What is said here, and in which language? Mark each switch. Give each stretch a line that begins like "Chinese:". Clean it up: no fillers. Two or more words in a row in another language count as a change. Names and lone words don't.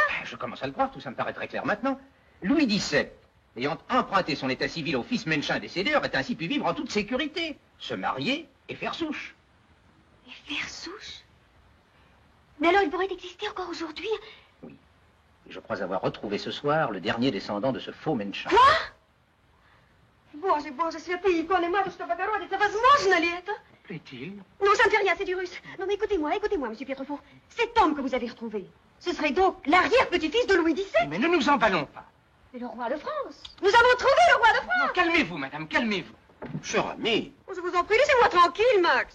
French: Je commence à le croire, tout ça me paraît très clair maintenant. Louis XVII, ayant emprunté son état civil au fils Menchin décédé, aurait ainsi pu vivre en toute sécurité, se marier et faire souche. Et faire souche? Mais alors il pourrait exister encore aujourd'hui? Oui. Et je crois avoir retrouvé ce soir le dernier descendant de ce faux Menchin. Quoi?
Russian: Боже, святые иконы, матушка Богородица, возможно ли это?
French: Plaît-il? Non, ça ne fait rien, c'est du russe. Non, mais écoutez-moi, monsieur Pietrefond. Cet homme que vous avez retrouvé, ce serait donc l'arrière-petit-fils de Louis XVII? Mais ne nous emballons pas. C'est le roi de France. Nous avons trouvé le roi de France. Non, calmez-vous, madame, calmez-vous. Cher ami. Oh, je vous en prie, laissez-moi tranquille, Max.